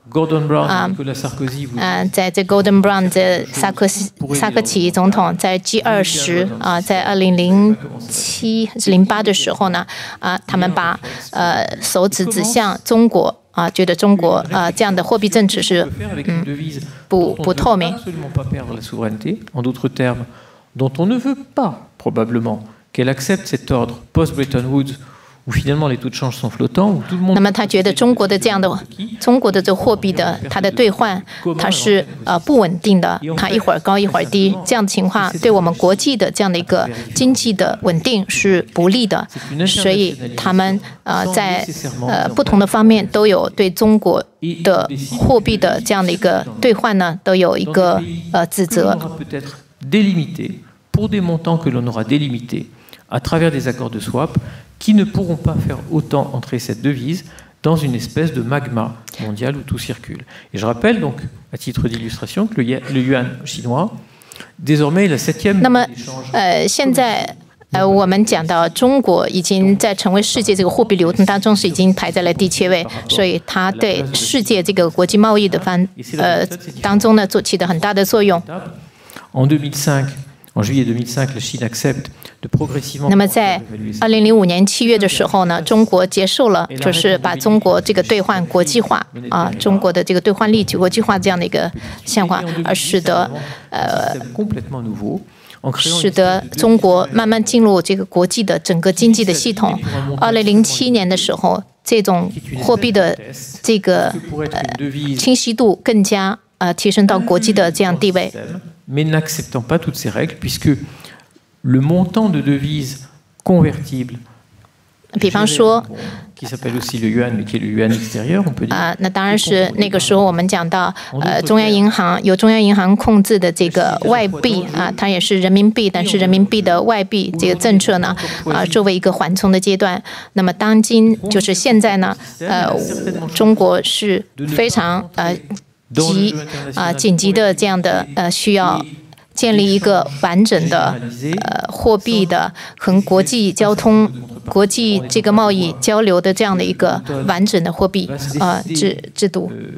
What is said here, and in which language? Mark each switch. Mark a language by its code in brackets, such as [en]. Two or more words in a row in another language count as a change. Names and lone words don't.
[zh] 在这 Gordon Brown 这萨科齐总统在 G20在2007还是08的时候呢他们把手指指向中国觉得中国这样的货币政策是不透明。 [fr] dont on ne veut pas probablement qu'elle accepte cet ordre post-Bretton Woods où finalement les taux de change sont flottants, où tout le monde. [zh] 那么他觉得中国的这货币的它的兑换它是不稳定的，它一会儿高一会儿低，这样的情况对我们国际的这样的一个经济的稳定是不利的，所以他们在不同的方面都有对中国的货币的这样的一个兑换呢都有一个指责。 [fr] Délimité pour des montants que l'on aura délimités à travers des accords de swap qui ne pourront pas faire autant entrer cette devise dans une espèce de magma mondial où tout circule. Et je rappelle donc, à titre d'illustration, que le yuan chinois, désormais, est la 7e monnaie d'échange. [zh] 现在我们讲到中国已经在成为世界这个货币流通当中是已经排在了第7位，所以它对世界这个国际贸易的当中呢起的很大的作用。 [fr] En 2005, en juillet 2005, la Chine accepte de progressivement. [zh] 那么在2005年7月的时候呢，中国接受了，就是把中国这个兑换国际化中国的这个兑换率国际化这样的一个现况，而使得中国慢慢进入这个国际的整个经济的系统。2007年的时候，这种货币的这个清晰度更加提升到国际的这样地位。 [fr] Mais n'acceptant pas toutes ces règles, puisque le montant de devises convertibles, [zh] 比方说 [fr] qui s'appelle aussi le yuan, mais qui est le yuan extérieur, on peut dire. [zh] 那当然是那个时候我们讲到中央银行控制的这个外币它也是人民币，但是人民币的外币这个政策呢作为一个缓冲的阶段。那么当今就是现在呢中国是非常紧急的这样的需要建立一个完整的货币的和国际交通、国际这个贸易交流的这样的一个完整的货币制度。